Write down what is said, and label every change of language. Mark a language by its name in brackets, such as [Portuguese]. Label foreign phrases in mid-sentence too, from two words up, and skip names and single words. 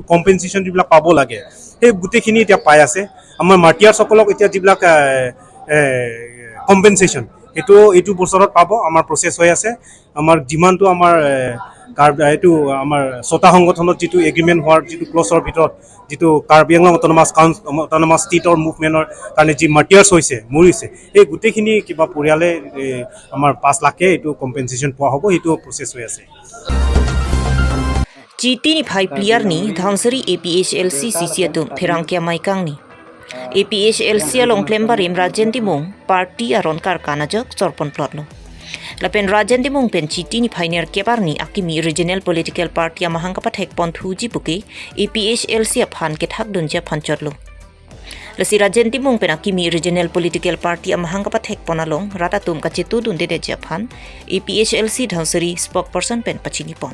[Assamese] কম্পেনসেশ্যন যিবিলাক পাব লাগে সেই গুটেখিনি এতিয়া পাই আছে আমাৰ মাৰ্টিয়াৰসকলক এতিয়া যিবিলাক কম্পেনসেশ্যন এইটো বছৰত পাব আমাৰ প্ৰসেস হৈ আছে আমাৰ যিমানটো আমাৰ এইটো আমাৰ ছটা সংগঠনত যিটো এগ্ৰিমেণ্ট হোৱাৰ যিটো ক্লজৰ ভিতৰত যিটো কাৰ্বি আংলং [English] autonomous state movement [Assamese] কাৰণে যি মাৰ্টিয়াৰ্ছ হৈছে মৰিছে এই গোটেইখিনি কিবা পৰিয়ালে আমাৰ 5 লাখে এইটো কম্পেনসেশ্যন পোৱা হ'ব এইটো প্ৰসেস হৈ আছে [Karbi] Citini phai pliar ni dhansari APHLC CC atum pherangkia maikang ni APHLC along klembarim rajendi mong party aron karkana jok sorpon plot lo lapen rajendi mong pen citini phainer kebarni akimi [English] regional political party [Karbi] amahang kapathek pon thuji buke APHLC aphan ke thak dunja phanchot lo Lasi Rajen Timung penakimi [English] Regional Political Party [Karbi] amahang kapathek ponalong rata tum kacitu dun dede Japan APHLC dhansari spokesperson pen pachini pon.